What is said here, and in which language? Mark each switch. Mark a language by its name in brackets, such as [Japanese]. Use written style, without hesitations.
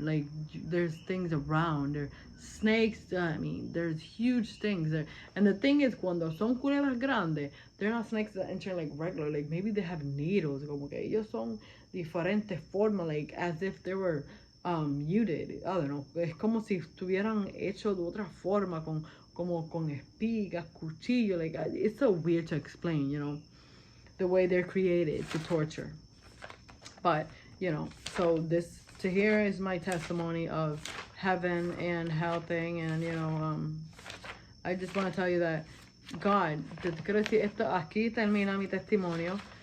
[English] Like, there's things around. There snakes. I mean, there's huge things there. And the thing is, [Spanish] cuando son culebras grandes, [English] they're not snakes that enter like regular. Like, maybe they have needles. [Spanish] Como que ellos son diferentes formas, [English] like as if they were muted. I don't know. [Spanish] Es como si estuvieran hecho de otra forma, como con espigas, cuchillo. [English] Like, it's so weird to explain, you know, the way they're created to torture. But, you know, so this to here is my testimony of heaven and hell thing. And, you know, I just want to tell you that God, [Spanish] te quiero decir esto, aquí termina mi testimonio.